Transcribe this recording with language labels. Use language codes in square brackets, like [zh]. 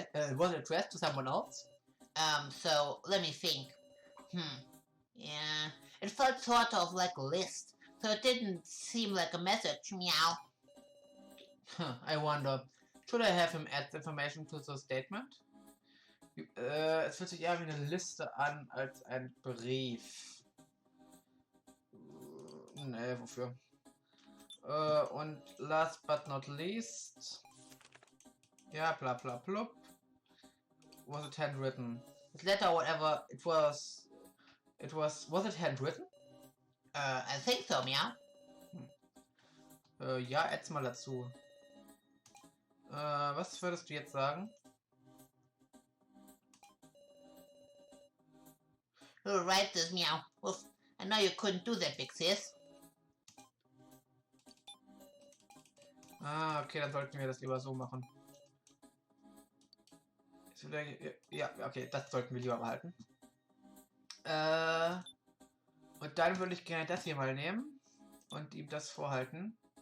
[en] addressed to someone else? So let me think. Yeah, it felt sort of like a list, so it didn't seem like a message, meow. I wonder, should I have him add the information to the statement? [de] Es fühlt sich eher wie eine Liste an als ein Brief. Nee, wofür? Und [en] last but not least. [de] Ja, bla bla blub. [en] Was it handwritten? This letter, whatever it was. Was it handwritten? I think so, meow. [de] Ja, add's mal dazu. Was würdest du jetzt sagen? [en] You'll write this, meow. Woof. I know you couldn't do that, big sis. [de] Ah, okay, dann sollten wir das lieber so machen. Ja, okay, das sollten wir lieber behalten. Und dann würde ich gerne das hier mal nehmen und ihm das vorhalten.